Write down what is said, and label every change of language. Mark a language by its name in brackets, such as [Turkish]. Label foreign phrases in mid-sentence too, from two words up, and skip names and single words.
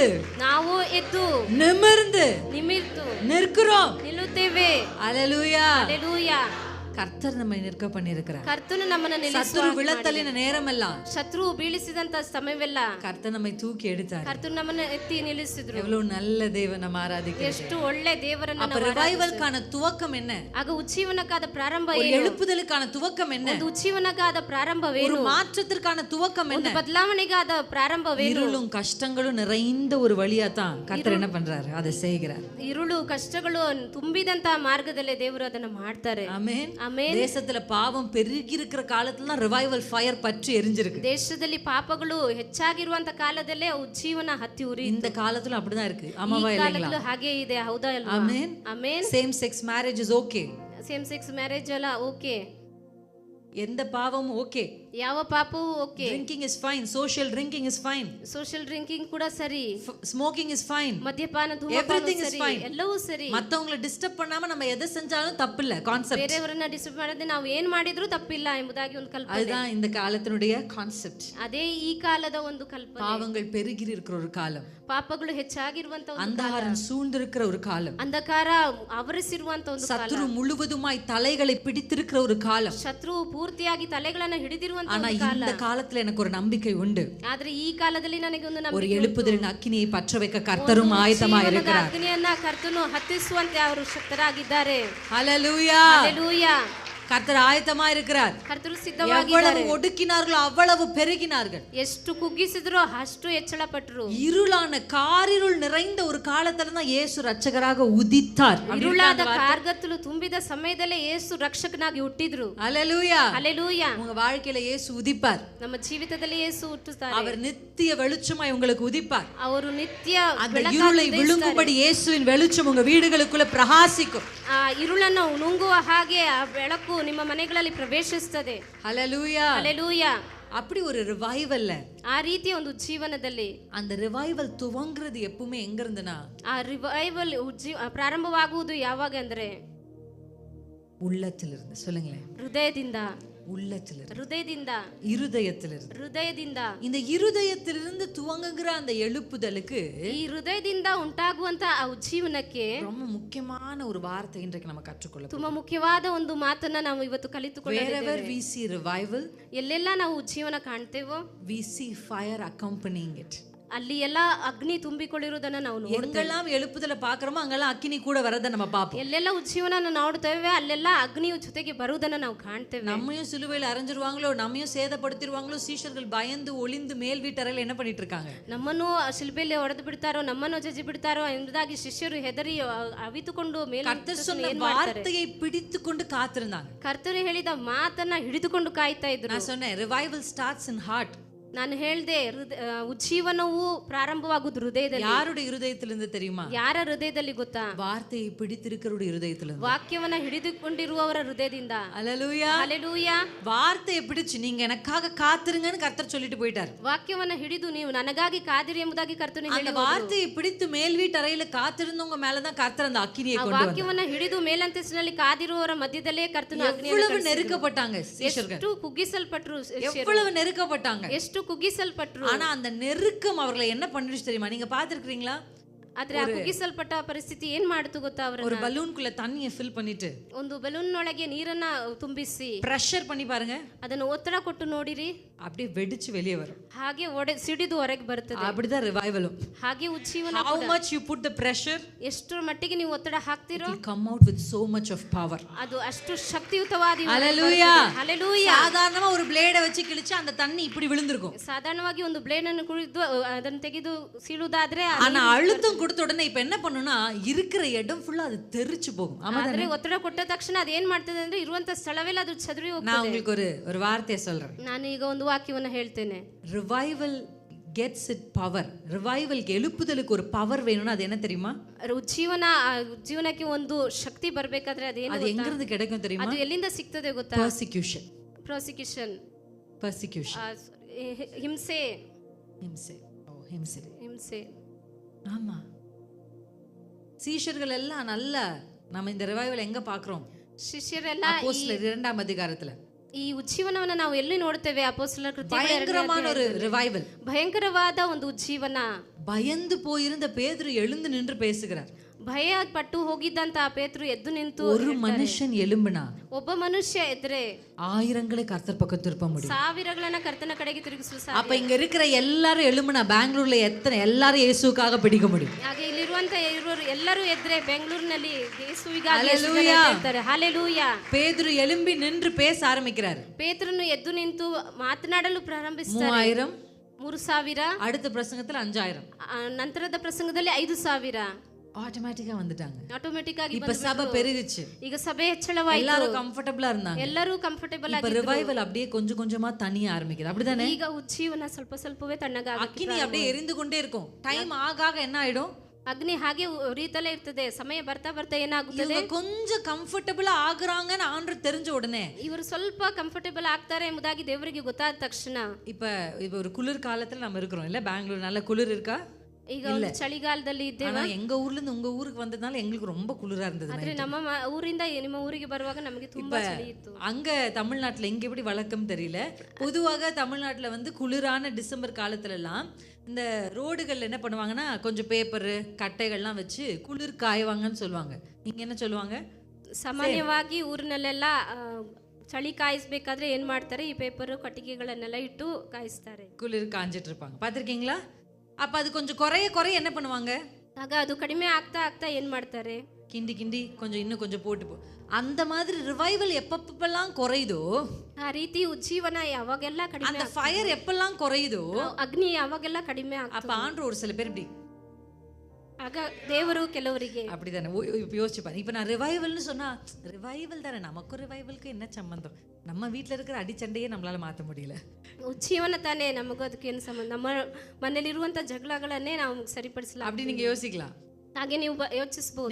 [Kannada] ನಾವು ಎದ್ದು [Tamil] நிமிர்ந்து [Kannada] ನಿಮಿರ್ತು [Tamil] நிற்கிறோம். [Kannada] ನಿಲ್ಲುತ್ತೇವೆ. [Tamil] அல்லேலூயா. [Kannada] ಹಲ್ಲೆಲೂಯಾ. [Tamil] கர்த்தர் நம்மை நிற்க பண்ணியிருக்கிறார். [Kannada] ಕರ್ತನು ನಮ್ಮನ್ನ [Tamil] சத்துரு விழத்தலின நேரமெல்லாம் [Kannada] ಶತ್ರು ಬೀಳಿಸಿದಂತ ಸಮಯವೆಲ್ಲ [Tamil] கர்த்தர் நம்மை தூக்கி எடுத்தார். [Kannada] ಕರ್ತನು ನಮ್ಮನ್ನ ಎತ್ತಿ ನಿಲ್ಲಿಸಿದ್ರು. [Tamil] எவ்வளவு நல்ல தேவன் நம்ம ஆராதிக்கிறோம். [Kannada] ಎಷ್ಟು ಒಳ್ಳೆ ದೇವರನ್ನ [Tamil] அப்ப ரிவைவல்கான துவக்கம் என்ன? [Kannada] ಆಗ ಉಜ್ಜೀವನಕ್ಕಾದ ಪ್ರಾರಂಭ [Tamil] ஒரு [Kannada] ಏನು? [Tamil] எழுப்புதலுக்கான துவக்கம் என்ன? [Kannada] ಒಂದು ಉಜ್ಜೀವನಕ್ಕಾದ ಪ್ರಾರಂಭವೇನು? [Tamil] ஒரு மாற்றத்திற்கான துவக்கம் என்ன? [Kannada] ಒಂದು ಬದಲಾವಣೆಗಾದ ಪ್ರಾರಂಭವೇನು? [Tamil] இருளும் கஷ்டங்களும் நிறைந்த ஒரு வழியா தான் கர்த்தர் என்ன பண்றாரு, அதை செய்கிறார். [Kannada] ಇರುಳು ಕಷ್ಟಗಳು ತುಂಬಿದಂತ ಮಾರ್ಗದಲ್ಲೇ ದೇವರು ಅದನ್ನ ಮಾಡ್ತಾರೆ. [Tamil] ஆமென். [Kannada] ಆಮೆನ್. [Tamil] தேசத்துல பாவம் பெருகி இருக்கிற காலத்துல தான் ரிவைவல் ஃபயர் பற்றி எரிஞ்சிருக்கு. [Kannada] ದೇಶದಲ್ಲಿ ಪಾಪಗಳು ಹೆಚ್ಚಾಗಿರುವಂತ ಕಾಲದಲ್ಲೇ ಉಜ್ಜೀವನ ಹತ್ತಿ ಉರಿ. [Tamil] இந்த காலத்துல அப்படிதான் இருக்கு. ஆமாவா இல்லைங்களா? [Kannada] ಹಾಗೆ ಇದೆ, ಹೌದಾ ಅಲ್ವಾ? [Tamil] ஆமென். [Kannada] ಆಮೆನ್. [English] same sex marriage is okay. same sex marriage ಎಲ್ಲ ಓಕೆ, [Tamil] எந்த பாவமும் ஓகே. [Kannada] ಯಾವ ಪಾಪವೂ ಓಕೆ. [English] drinking is fine, social drinking is fine, social drinking [Kannada] ಕೂಡ ಸರಿ, [English] smoking is fine, [Kannada] ಮದ್ಯಪಾನ [English] Everything is [Kannada] ಸರಿ, [English] fine. [Kannada] ಎಲ್ಲವೂ ಸರಿ. [Tamil] மத்தவங்களை டிஸ்டர்ப் பண்ணாம நம்ம எதை செஞ்சாலும் தப்பு இல்ல. கான்செப்ட் [Kannada] ಬೇರೆಯವರನ್ನ ಡಿಸ್ಟರ್ಬ್ ಮಾಡದೆ ನಾವು ಏನ್ ಮಾಡಿದ್ರು ತಪ್ಪಿಲ್ಲ ಎಂಬುದಾಗಿ ಒಂದು ಕಲ್ಪನೆ. [Tamil] அதுதான் இந்த காலத்தினுடைய கான்செப்ட். [Kannada] ಅದೇ ಈ ಕಾಲದ ಒಂದು ಕಲ್ಪನೆ. [Tamil] பாவங்கள் பெருகி இருக்கிற ஒரு காலம், [Kannada] ಪಾಪಗಳು ಹೆಚ್ಚಾಗಿರುವಂತ ಒಂದು [Tamil] அந்தகாரம் சூழ்ந்திருக்கிற ஒரு காலம், [Kannada] ಅಂಧಕಾರ ಆವರಿಸಿರುವಂತ ಒಂದು ಕಾಲ, [Tamil] சத்துரு முழுவதுமாய் தலைகளை பிடித்திருக்கிற ஒரு காலம். [Kannada] ಶತ್ರು ಪೂರ್ತಿಯಾಗಿ ತಲೆಗಳನ್ನ ಹಿಡಿದಿರುವಂತ [Tamil] ஆனா [Kannada] ಒಂದು ಕಾಲ. [Tamil] இந்த காலத்துல எனக்கு ஒரு நம்பிக்கை உண்டு. [Kannada] ಆದ್ರೆ ಈ ಕಾಲದಲ್ಲಿ ನನಗೆ ಒಂದು [Tamil] ஒரு [Kannada] ನಂಬಿಕೆ ಉಂಟು. [Tamil] எழுப்புதலின் அக்கினியை பற்ற வைக்க கர்த்தரும் ஆயத்தமா [Kannada] ಜೀವನದ [Tamil] இருக்கிறார். [Kannada] ಅಗ್ನಿಯನ್ನ ಕರ್ತನು ಹತ್ತಿಸುವಂತೆ ಅವರು ಶಕ್ತರಾಗಿದ್ದಾರೆ. [Tamil] ஹல்லேலூயா. [Kannada] ಹಲ್ಲೆಲೂಯಾ. [Tamil] கர்த்தர் ஆயத்தமா இருக்கிறார். [Kannada] ಕರ್ತರು [Tamil] எவ்வளவு [Kannada] ಸಿದ್ಧವಾಗಿದ್ದಾರೆ. [Tamil] ஒடுக்கினார்களோ அவ்வளவு பெருகினார்கள். [Kannada] ಎಷ್ಟು ಕುಗ್ಗಿಸಿದ್ರೋ ಅಷ್ಟು ಹೆಚ್ಚಳ ಪಟ್ಟರು. [Tamil] இருளான காரிருள் நிறைந்த ஒரு காலத்துல தான் இயேசு ரட்சகராக உதித்தார். [Kannada] ಇರುಳಾದ ಕಾರ್ಗತ್ತಲು ತುಂಬಿದ ಸಮಯದಲ್ಲೇ ಯೇಸು ರಕ್ಷಕನಾಗಿ ಹುಟ್ಟಿದ್ರು. [Tamil] ஹல்லேலூயா. [Kannada] ಹಲ್ಲೆಲೂಯಾ. [Tamil] உங்க வாழ்க்கையில இயேசு உதிப்பார். [Kannada] ನಮ್ಮ ಜೀವಿತದಲ್ಲಿ ಯೇಸು ಹುಟ್ಟುತ್ತಾರೆ. [Tamil] அவர் நித்திய வெளிச்சமாய் உங்களுக்கு உதிப்பார். [Kannada] ಅವರು ನಿತ್ಯ [Tamil] அந்த [Kannada] ಬೆಳಕಾಗಿ [Tamil] இருளை [Kannada] ಉದಯಿಸ್ತಾರೆ. [Tamil] விழுங்கும்படி இயேசுவின் வெளிச்சம் உங்க வீடுகளுக்குள்ள பிரகாசிக்கும். [Kannada] ಆ ಇರುಳನ್ನು ನುಂಗುವ ಹಾಗೆ ಆ ಬೆಳಕು ನಿಮ್ಮ ಮನೆಗಳಲ್ಲಿ ಪ್ರವೇಶಿಸುತ್ತದೆ. [Tamil] ஹல்லேலூயா. [Kannada] ಹಲ್ಲೆಲೂಯಾ. [Tamil] அப்படி ஒரு ரிவைவல்ல, [Kannada] ಆ ರೀತಿಯ ಒಂದು ಜೀವನದಲ್ಲಿ [Tamil] அந்த ரிவைவல் துவங்குறது எப்பவுமே எங்க இருந்துனா, [Kannada] ಆ ರಿವೈವಲ್ ಪ್ರಾರಂಭವಾಗುವುದು ಯಾವಾಗ ಅಂದ್ರೆ [Tamil] உள்ளத்திலிருந்து. சொல்லுங்களேன், [Kannada] ಹೃದಯದಿಂದ. [Tamil] உள்ளத்திலிருந்து, [Kannada] ಹೃದಯದಿಂದ. [Tamil] இருதயத்திலிருந்து. [Kannada] ಹೃದಯದಿಂದ. [Tamil] இந்த இருதயத்திலிருந்து துவங்குகிற அந்த எழுப்புதலுக்கு [Kannada] ಈ ಹೃದಯದಿಂದ ಉಂಟಾಗುವಂತ ಆ ಉಜ್ಜೀವನಕ್ಕೆ [Tamil] ரொம்ப முக்கியமான முக்கியமான ஒரு வார்த்தை இன்றைக்கு நம்ம கற்றுக்கொள்ள [Kannada] ತುಂಬಾ ಮುಖ್ಯವಾದ ಒಂದು ಮಾತನ್ನ ನಾವು ಇವತ್ತು ಕಲಿತುಕೊಳ್ಳೋಣ. [English] wherever we see revival, [Kannada] ಎಲ್ಲೆಲ್ಲ ನಾವು ಉಜ್ಜೀವನ ಕಾಣ್ತೇವೋ [English] we see fire accompanying it. [Kannada] ಅಲ್ಲಿ ಎಲ್ಲ ಅಗ್ನಿ ತುಂಬಿಕೊಂಡಿರುವುದನ್ನ ನಾವು ನೋಡ್ತೇವೆ. [Tamil] எங்கெல்லாம் எழுப்புதல பாக்குறோமோ அங்கெல்லாம் அக்கினி கூட வரத நம்ம பாப்போம். [Kannada] ಎಲ್ಲೆಲ್ಲ ಉಜ್ಜೀವನ ನೋಡ್ತೇವೆ ಅಲ್ಲೆಲ್ಲ ಅಗ್ನಿಯು ಜೊತೆಗೆ ಬರುವುದನ್ನ ನಾವು ಕಾಣ್ತೇವೆ. [Tamil] நம்மையும் சிலுவையில் அரைஞ்சிருவாங்களோ, நம்மையும் சேதப்படுத்திடுவாங்களோ, சீஷர்கள் பயந்து ஒளிந்து மேல் வீட்டறையில என்ன பண்ணிட்டு இருக்காங்க? [Kannada] ನಮ್ಮನ್ನು ಶಿಲ್ಬೆಯಲ್ಲಿ ಹೊಡೆದು ಬಿಡ್ತಾರೋ, ನಮ್ಮನ್ನು ಜಜ್ಜಿ ಬಿಡ್ತಾರೋ ಎಂಬುದಾಗಿ ಶಿಷ್ಯರು ಹೆದರಿ ಅವಿತುಕೊಂಡು ಮೇಲೆ [Tamil] கர்த்தர் சொன்ன வார்த்தையை பிடித்துக்கொண்டு காத்திருந்தாங்க. [Kannada] ಕರ್ತರು ಹೇಳಿದ ಮಾತನ್ನ ಹಿಡಿದುಕೊಂಡು ಕಾಯ್ತಾ ಇದ್ರು. [Tamil] நான் சொன்னேன் [English] revival starts in heart. [Kannada] ನಾನು ಹೇಳ್ದೆ ಉಜ್ಜೀವನವು ಪ್ರಾರಂಭವಾಗುವುದು ಹೃದಯದಲ್ಲಿ. [Tamil] யாருடைய இருதயத்திலிருந்து தெரியுமா? [Kannada] ಯಾರ ಹೃದಯದಲ್ಲಿ ಗೊತ್ತಾ? [Tamil] வார்த்தையை பிடித்திருக்கிறவருடைய இருதயத்திலிருந்து. [Kannada] ವಾಕ್ಯವನ್ನ ಹಿಡಿದುಕೊಂಡಿರುವವರ ಹೃದಯದಿಂದ. [Tamil] ஹல்லேலூயா. [Kannada] ಹಲ್ಲೆಲೂಯಾ. [Tamil] வார்த்தையை பிடிச்சு நீங்க எனக்காக காத்திருங்கன்னு கர்த்தர் சொல்லிட்டு போயிட்டார். [Kannada] ವಾಕ್ಯವನ್ನ ಹಿಡಿದು ನೀವು ನನಗಾಗಿ ಕಾದಿರಿ ಎಂಬುದಾಗಿ ಕರ್ತನು [Tamil] அந்த வார்த்தையை பிடித்து மேல் வீட்டறையில காத்திருந்தவங்க மேல தான் கர்த்தர் அந்த அக்கினியை கொண்டு வந்தார். [Kannada] ವಾಕ್ಯವನ್ನ ಹಿಡಿದು ಮೇಲಂತಸ್ತಿನಲ್ಲಿ ಕಾದಿರುವವರ ಮಧ್ಯದಲ್ಲೇ ಕರ್ತನು ಅಗ್ನಿಯನ್ನು [Tamil] எவ்வளவு நெருக்கப்பட்டாங்க சீஷர்கள். [Kannada] ಎಷ್ಟು ಕುಗ್ಗಿಸಲ್ಪಟ್ಟರು ಶಿಷ್ಯರು. [Tamil] எவ்வளவு நெருக்கப்பட்டாங்க. [Kannada] ಎಷ್ಟು ಕುಗ್ಗಿಸಲ್ಪಟ್ಟರು. [Tamil] ஆனா அந்த நெருக்கம் அவர்களை என்ன பண்ணிடுச்சு தெரியுமா? நீங்க பாத்துருக்கீங்களா? [Kannada] ಆದ್ರೆ ಆ ಕುಗ್ಗಿಸಲ್ಪಟ್ಟ ಪರಿಸ್ಥಿತಿ ಏನ್ ಮಾಡ್ತು ಗೊತ್ತಾ? [Tamil] ஒரு பலூன்குள்ள தண்ணியை ஃபில் பண்ணிட்டு [Kannada] ಒಂದು ಬಲೂನ್ ಒಳಗೆ ನೀರನ್ನ ತುಂಬಿಸಿ [Tamil] பிரஷர் பண்ணி பாருங்க, [Kannada] ಅದನ್ನು ಒತ್ತಡ ಕೊಟ್ಟು ನೋಡಿರಿ, [Tamil] அப்படியே வெடிச்சு வெளியே வரும். [Kannada] ಹಾಗೆ ಸಿಡಿದು ಹೊರಗೆ ಬರ್ತದೆ. [Tamil] அப்படிதான் ரிவைவலும். [Kannada] ಹಾಗೆ ಉಜ್ಜೀವನ. [English] how much you put the pressure, [Kannada] ಎಷ್ಟರ ಮಟ್ಟಿಗೆ ನೀವು ಒತ್ತಡ ಹಾಕ್ತಿರೋ, [English] it will come out with so much of power. [Kannada] ಅದು ಅಷ್ಟು ಶಕ್ತಿಯುತವಾದ. [Tamil] ஹல்லேலூயா. [Kannada] ಹಲ್ಲೆಲೂಯಾ. [Tamil] சாதாரணமா ஒரு பிளேடை வச்சு கிழிச்சா அந்த தண்ணி இப்படி விழுந்திருக்கும். [Kannada] ಸಾಧಾರಣವಾಗಿ ಒಂದು ಬ್ಲೇಡ್ ಅನ್ನು ಕುಡಿದು ಅದನ್ನು ತೆಗೆದು ಸೀಳುವುದಾದ್ರೆ, [Tamil] ஆனா அழுத்தம் கொடுத்த உடனே இப்ப என்ன பண்ணுனா இருக்கிற இடம் ஃபுல்லா அது தெரிச்சு போகும். [Kannada] ಆದ್ರೆ ಒತ್ತಡ ಕೊಟ್ಟ ತಕ್ಷಣ ಅದು ಏನ್ ಮಾಡ್ತದೆ ಅಂದ್ರೆ ಇರುವಂತ ಸ್ಥಳವೆಲ್ಲ ಅದು ಚದುರಿ ಹೋಗ್ತದೆ. [Tamil] நான் உங்களுக்கு ஒரு வார்த்தையை சொல்றேன். [Kannada] ನಾನು ಈಗ ಒಂದು ವಾಕ್ಯವನ್ನು ಹೇಳ್ತೇನೆ. [English] ரிவைவல் gets it power. [Tamil] ரிவைவல்க்கு எழுப்புதலுக்கு ஒரு பவர் வேணும்னா அது என்ன தெரியுமா? [Kannada] ಜೀವನಕ್ಕೆ ಒಂದು ಶಕ್ತಿ ಬರಬೇಕಾದ್ರೆ ಅದೇನು, [Tamil] அது எங்க இருந்து கிடைக்கும் தெரியுமா? [Kannada] ಅದು ಎಲ್ಲಿಂದ ಸಿಗ್ತದೆ ಗೊತ್ತಾ? [English] persecution. [Kannada] ಪ್ರಾಸಿಕ್ಯೂಷನ್. ಹಿಂಸೆ. ಹಿಂಸೆ. [Tamil] ஆமா. சீஷர்கள் எல்லாம் நல்ல, நம்ம இந்த ரிவைவல் எங்க பார்க்கிறோம்? [Kannada] ಶಿಷ್ಯರೆಲ್ಲ [Tamil] அப்போஸ்தலர் 2ஆம் அதிகாரத்துல [Kannada] ಈ ಉಜ್ಜೀವನವನ್ನ ನಾವು ಎಲ್ಲಿ ನೋಡ್ತೇವೆ? ಅಪೊಸ್ತಲರ ಕೃತ್ಯಗಳ [Tamil] பயங்கரமான ஒரு ரிவைவல். [Kannada] ಭಯಂಕರವಾದ ಒಂದು ಉಜ್ಜೀವನ. [Tamil] பயந்து போயிருந்த பேதுரு எழுந்து நின்று பேசுகிறார். [Kannada] ಭಯ ಪಟ್ಟು ಹೋಗಿದ್ದಂತ ಪೇತ್ರರು ಎದ್ದು ನಿಂತು, [Tamil] ஒரு மனுஷன் எழும்பினா [Kannada] ಒಬ್ಬ ಮನುಷ್ಯ ಎದ್ರೆ [Tamil] ஆயிரங்களை கர்த்தர் பக்கம் திருப்ப முடியும். [Kannada] ಸಾವಿರಗಳನ್ನ ಕರ್ತನ ಕಡೆಗೆ ತಿರುಗಿಸಲು ಸಾಧ್ಯ. [Tamil] அப்ப இங்க இருக்கிற எல்லாரும் எழும்பினா பெங்களூர்ல எத்தனை எல்லாரும் இயேசுக்காக பிடிக்க முடியும்? [Kannada] ಹಾಗೆ ಇಲ್ಲಿರುವಂತ ಎಲ್ಲರೂ ಎದ್ರೆ ಬೆಂಗಳೂರಿನಲ್ಲಿ ಯೇಸುವಿಗಾಗಿ ಹೇಳ್ತಾರೆ. ಹಲ್ಲೆಲೂಯಾ. [Tamil] பேதுரு எழும்பி நின்று பேச ஆரம்பிக்கிறார். [Kannada] ಪೇತ್ರನು ಎದ್ದು ನಿಂತು ಮಾತನಾಡಲು ಪ್ರಾರಂಭಿಸ್ತಾರೆ. 3000, 3000, [Tamil] அடுத்த பிரசங்கத்துல 5000, [Kannada] ನಂತರದ ಪ್ರಸಂಗದಲ್ಲಿ 5000 [Tamil] ஆட்டோமேட்டிக்கா வந்துட்டாங்க. [Kannada] ಆಟೋಮೆಟಿಕ್ ಆಗಿ [Tamil] இப்ப சபை பெருகிச்சு. [Kannada] ಈಗ ಸಭೆ ಹೆಚ್ಚಳವಾಯಿತು. [Tamil] எல்லாரும் கம்ஃபர்ட்டபிளா இருந்தாங்க. [Kannada] ಎಲ್ಲರೂ ಕಂಫರ್ಟಬಲ್ [Tamil] இப்ப ரிவைவல் அப்படியே கொஞ்சம் கொஞ்சமா தனியா ஆரம்பிக்குது. அப்படிதானே? [Kannada] ಈಗ ಉಜ್ಜೀವನ ಸ್ವಲ್ಪ ಸ್ವಲ್ಪವೇ ತಣ್ಣಗಾಗುತ್ತೆ. [Tamil] அக்கினி அப்படியே எரிந்து கொண்டே இருக்கும். டைம் ஆக ஆக என்ன ஆயிடும்? [Kannada] ಅಗ್ನಿ ಹಾಗೆ ಉರಿತಲೇ ಇರ್ತದೆ. ಸಮಯ ಬರ್ತಾ ಬರ್ತಾ ಏನಾಗುತ್ತದೆ? [Tamil] இவங்க கொஞ்சம் கம்ஃபர்ட்டபிளா ஆகுறாங்கன்னு ஆண்டவர் தெரிஞ்ச உடனே, [Kannada] ಇವರು ಸ್ವಲ್ಪ ಕಂಫರ್ಟಬಲ್ ಆಗ್ತಾರೆ ಎಂಬುದಾಗಿ ದೇವರಿಗೆ ಗೊತ್ತಾದ ತಕ್ಷಣ, [Tamil] இப்ப ஒரு குளிர் காலத்துல நம்ம இருக்கிறோம் இல்ல? பெங்களூர் நல்ல குளிர் இருக்கா? [Kannada] ಈಗ ಒಂದು ಚಳಿಗಾಲದಲ್ಲಿ ಇದ್ದೇವೆ. [Tamil] ஆனா எங்க ஊர்ல இருந்து உங்க ஊருக்கு வந்ததுனால எங்களுக்கு ரொம்ப குளிரா இருந்தது. [Kannada] ಆದ್ರೆ ನಮ್ಮ ಊರಿಂದ ನಿಮ್ಮ ಊರಿಗೆ ಬರುವಾಗ ನಮಗೆ ತುಂಬಾ ಚಳಿ ಇತ್ತು. [Tamil] அங்க தமிழ்நாட்டுல எங்க எப்படி வழக்கம் தெரியல. பொதுவாக தமிழ்நாட்டுல வந்து குளிரான டிசம்பர் காலத்துல எல்லாம் இந்த ரோடுகள்ல என்ன பண்ணுவாங்கன்னா கொஞ்சம் பேப்பர் கட்டைகள்லாம் வச்சு குளிர் காய்வாங்கன்னு சொல்லுவாங்க. நீங்க என்ன சொல்லுவாங்க? [Kannada] ಸಾಮಾನ್ಯವಾಗಿ ಊರಿನಲ್ಲೆಲ್ಲ ಚಳಿ ಕಾಯಿಸಬೇಕಾದ್ರೆ ಏನ್ ಮಾಡ್ತಾರೆ? ಈ ಪೇಪರ್ ಕಟ್ಟಿಗೆಗಳನ್ನೆಲ್ಲ ಇಟ್ಟು ಕಾಯಿಸ್ತಾರೆ. [Tamil] குளிர் காஞ்சிட்டு இருப்பாங்க. பாத்திருக்கீங்களா? அப்ப அது கொஞ்சம் குறைய என்ன பண்ணுவாங்க? [Kannada] ಆಗ ಅದು ಕಡಿಮೆ ಆಗ್ತಾ ಆಗ್ತಾ ಏನ್ ಮಾಡ್ತಾರೆ? [Tamil] கிண்டி கொஞ்சம் இன்னும் கொஞ்சம் போட்டு அந்த மாதிரி ரிவைவல் எப்பப்பெல்லாம் குறையுதோ, [Kannada] ಆ ರೀತಿ ಉಜ್ಜೀವನ ಯಾವಾಗೆಲ್ಲ ಕಡಿಮೆ, [Tamil] அந்த ஃபயர் எப்பெல்லாம் குறையுதோ, [Kannada] ಅಗ್ನಿ ಯಾವಾಗೆಲ್ಲ ಕಡಿಮೆ ಆಗ್ತದೆ. [Tamil] அப்ப ஆண்டவர் ஒரு சில பேர் இப்படி, [Kannada] ಆಗ ದೇವರು ಕೆಲವರಿಗೆ [Tamil] அப்படிதானே யோசிச்சு பாருங்க. இப்ப நான் ரிவைவல்னு சொன்னா ரிவைவல் தானே, நமக்கும் ரிவைவலுக்கு என்ன சம்பந்தம்? நம்ம வீட்டுல இருக்கிற ಅಡಿಚಂಡೆಯೇ நம்மளால ಮಾತ முடியல. [Kannada] ಉಜ್ಜೀವನ ತಾನೇ, ನಮಗೂ ಅದಕ್ಕೆ ಏನು ಸಂಬಂಧ? ನಮ್ಮ ಮನೆಯಲ್ಲಿರುವಂತ ಜಗಳಗಳನ್ನೇ ನಾವು ಸರಿಪಡಿಸಲ್ಲ. [Tamil] அப்படி நீங்க யோசிக்கலாம். [Kannada] ಹಾಗೆ ನೀವು ಯೋಚಿಸಬಹುದು.